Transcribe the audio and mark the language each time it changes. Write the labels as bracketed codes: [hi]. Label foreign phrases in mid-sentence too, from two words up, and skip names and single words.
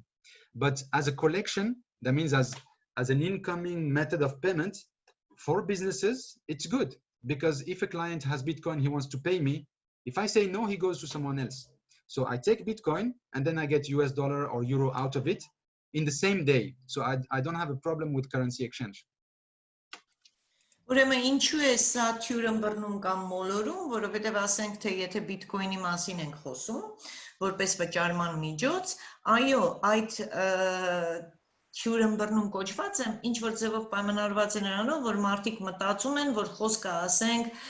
[en] But as a collection, that means as an incoming method of payment for businesses, it's good. Because if a client has Bitcoin, he wants to pay me. If I say no, he goes to someone else. So I take Bitcoin and then I get US dollar or euro out of it in the same day. So I don't have a problem with currency exchange. [hy] Ուրեմն ինչու է սա թյուրըմբռնում կամ մոլորում, որովհետև ասենք թե եթե Bitcoin-ի մասին ենք խոսում, որպես վճարման միջոց, այո, այդ թյուրըմբռնում կոչված է, ինչ որ ձևով պայմանավորված է նրանով, որ մարդիկ մտածում են, որ խոսքը ասենք